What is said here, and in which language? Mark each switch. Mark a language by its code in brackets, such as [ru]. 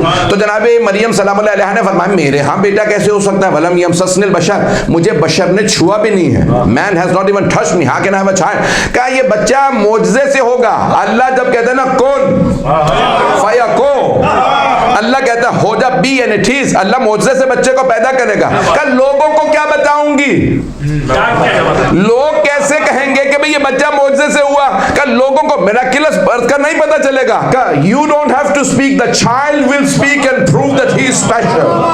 [ur] تو جناب مریم سلام اللہ علیہ نے فرمایا میرے ہاں بیٹا کیسے ہو سکتا ہے؟ [ar] وَلَمْ يَمْسَسْنِ الْبَشَرُ, [ur] مجھے بشر نے چھوا بھی نہیں ہے. [en] Man has not even touched me, how can I have a child? [ur] کہا یہ بچہ معجزے سے ہوگا. اللہ جب کہتے ہیں نا [ar] کن فیکون, [ur] اللہ کہتا ہے ہو جا, [en] Be and it is. [ur] اللہ معجزے سے بچے کو پیدا کرے گا. کہ لوگوں کو کیا بتاؤں گی؟ لوگ کیسے کہیں گے کہ بھئی یہ بچہ معجزے سے ہوا؟ کہ لوگوں کو میراکلس برتھ کا نہیں پتا چلے گا. [en] کہ you don't have to speak, the child will speak and prove that he is special.